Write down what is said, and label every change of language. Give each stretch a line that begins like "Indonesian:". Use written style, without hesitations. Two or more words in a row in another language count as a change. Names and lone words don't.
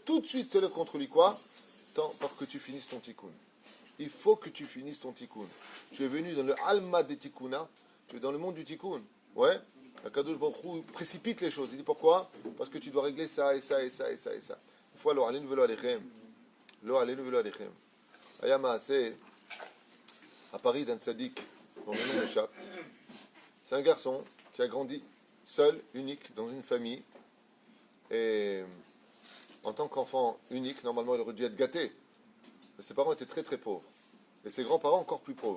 French: Tout de suite se lève contre lui quoi? Tant pour que tu finisses ton tikkun. Il faut que tu finisses ton tikkun. Tu es venu dans le Alma des tikkuna, tu es dans le monde du tikkun. Ouais?
Hebrew: הקדוש ברוך הוא
French: précipite les choses. Il dit pourquoi? Parce que tu dois régler ça et ça et ça et ça et ça. Une fois,
Hebrew: לא עלינו ולא עליכם. לא עלינו ולא עליכם.
French: Ayama, c'est à Paris d'un tzaddik dont le nom m'échappe. C'est un garçon qui a grandi seul, unique, dans une famille. Et en tant qu'enfant unique, normalement, il aurait dû être gâté. Mais ses parents étaient très très pauvres. Et ses grands-parents encore plus pauvres.